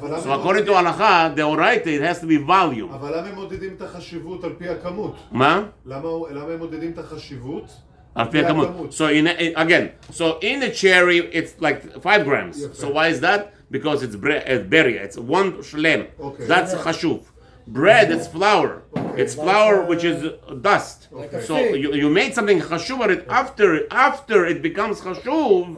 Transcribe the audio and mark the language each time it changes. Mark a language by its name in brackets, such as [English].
[English] So according to halacha, the oraita, it has to be volume. [Hebrew] אבל למה הם מודדים את החשיבות על פי הכמות? מה? למה הם מודדים את החשיבות? על פי הכמות. [English] So in a cherry, it's like 5 grams. So why is that? Because it's berry. It's one shlem. Okay. That's chashuv. bread is flour. It's flour which is dust. Like a So fig. you made something chashuv on it after it becomes chashuv.